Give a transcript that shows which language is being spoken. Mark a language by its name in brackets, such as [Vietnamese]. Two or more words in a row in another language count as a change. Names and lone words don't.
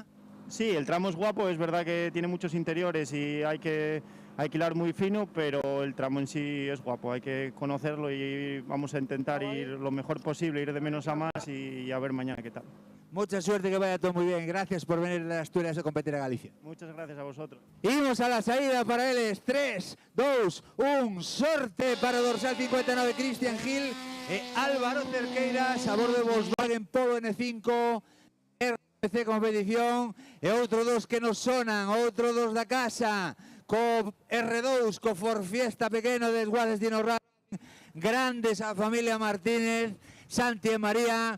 [Spanish] Sí, el tramo es guapo, es verdad que tiene muchos interiores y hay que hilar muy fino, pero el tramo en sí es guapo, hay que conocerlo y vamos a intentar ir lo mejor posible, ir de menos a más y a ver mañana qué tal. Mucha suerte, que vaya todo muy bien. Gracias por venir de Asturias a competir a Galicia. Muchas gracias a vosotros. [Galician] Imos a la saída para eles. 3, 2, 1, sorte para o dorsal 59, Cristian Gil e Álvaro Cerqueiras a bordo de Volkswagen Polo N5 RC competición, e outro dos que nos sonan, outro dos da casa, co R2, co Ford Fiesta pequeno de Guades Dino Racing, grandes a familia Martínez, Santi e María.